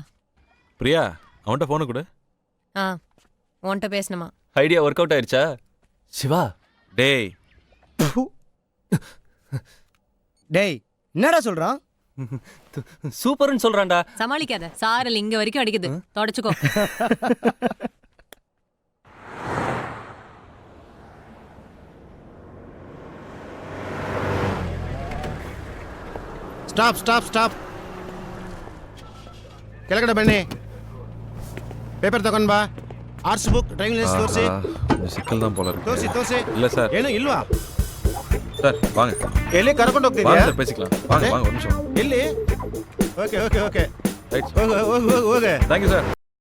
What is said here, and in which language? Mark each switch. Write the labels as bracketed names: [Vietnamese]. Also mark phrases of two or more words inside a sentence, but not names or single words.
[Tamil] பிரியா, அவன்கிட்ட போன கூட. உன்கிட்ட பேசணுமா? [English] idea work out [Tamil] ஆயிருச்சா? சிவா. டேய். டேய், என்னடா சொல்றான்? சூப்பர்னு சொல்றான்டா. சமாளிக்காத. சாரல் இங்க வரைக்கும் அடிக்குது. தொடச்சுக்கோ. [Kannada] ಸ್ಟಾಪ್. ಕೆಳಗಡೆ ಬನ್ನಿ. ಪೇಪರ್ ತಗೊಂಡ್ ಬಾ. [English] arts book, driving license [Kannada] ತೋರಿಸಿ. [Tamil] இந்த சிக்கல் தான் போல இருக்கு. [Kannada] ತೋರಿಸಿ. [Tamil] இல்ல சார். [Kannada] ಏನು ಇಲ್ವಾ? [Tamil] சார் வாங்க. [Kannada] ಎಲ್ಲಿ ಕರ್ಕೊಂಡು [Tamil] வாங்க [Kannada] ಹೋಗ್ತಿದ್ಯಾ? [Tamil] சார் பேசிக்கலாம். வாங்க ஒரு நிமிஷம். [Kannada] ಎಲ್ಲಿ? ಓಕೆ. [Tamil] ரைட். [Kannada] ಹೋಗು. [English] thank you sir.